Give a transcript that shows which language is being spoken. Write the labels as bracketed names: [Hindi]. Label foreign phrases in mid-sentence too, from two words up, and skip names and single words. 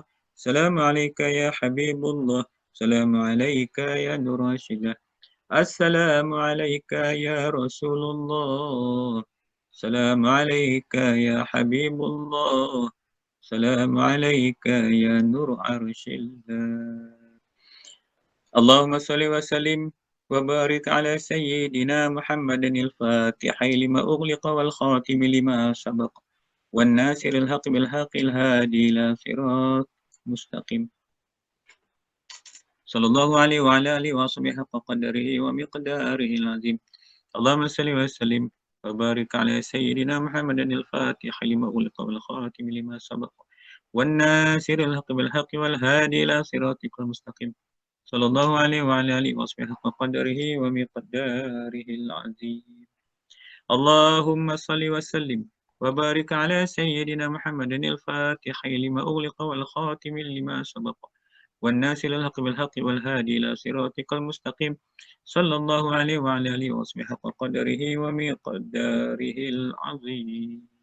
[Arabic] السلام عليكم يا حبيب الله. السلام عليكم يا نور عرش الله. السلام عليكم يا رسول الله. السلام عليكم يا حبيب الله. السلام عليكم يا نور عرش الله. اللهم صل وسلم وبارك على سيدنا محمد الفاتح لما أغلق والخاتم لما سبق والناصر الحق بالحق الهادي إلى صراط مستقيم. صلى الله عليه وعلى آله وصحبه حق قدره ومقداره العظيم. اللهم صل وسلم وبارك على سيدنا محمد الفاتح لما أغلق والخاتم لما سبق والناصر الحق بالحق والهادي إلى صراطك المستقيم. صلى الله عليه وعلى آله وصحبه حق قدره ومقداره العظيم. اللهم صل وسلم وبارك على سيدنا محمد الفاتح لما أغلق والخاتم لما سبق والناس للحق بالحق والهادي إلى صراطك المستقيم صلى الله عليه وعلى آله وصحبه حق قدره ومقداره العظيم.